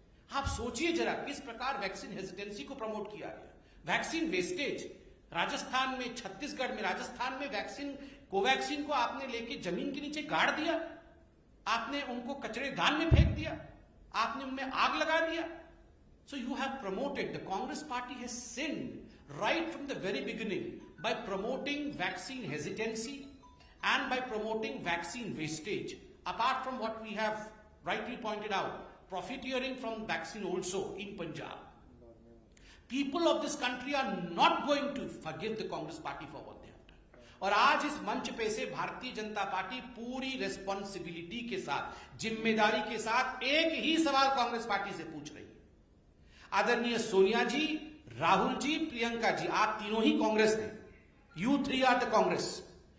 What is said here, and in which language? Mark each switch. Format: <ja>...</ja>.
<hi>आप सोचिए जरा किस प्रकार वैक्सीन हेजिटेंसी को प्रमोट किया गया। वैक्सीन वेस्टेज, राजस्थान में, छत्तीसगढ़ में, राजस्थान में वैक्सीन, कोवैक्सीन को आपने लेके जमीन के नीचे गाड़ दिया, आपने उनको कचरेदान में फेंक दिया, आपने उनमें आग लगा दिया।</hi> <en>So you have promoted, the Congress party has sinned right from the very beginning by promoting vaccine hesitancy and by promoting vaccine wastage. Apart from what we have rightly pointed out, profiteering from vaccine also in Punjab. People of this country are not going to forgive the Congress party for what they have done.</en> <hi>और आज इस मंच पे से Bharatiya Janata party पूरी responsibility के साथ, जिम्मेदारी के साथ एक ही सवाल कांग्रेस पार्टी से पूछ रही है। आदरणीय सोनिया जी, राहुल जी, प्रियंका जी, आप तीनों ही कांग्रेस हैं,</hi> <en>You three are the Congress.</en>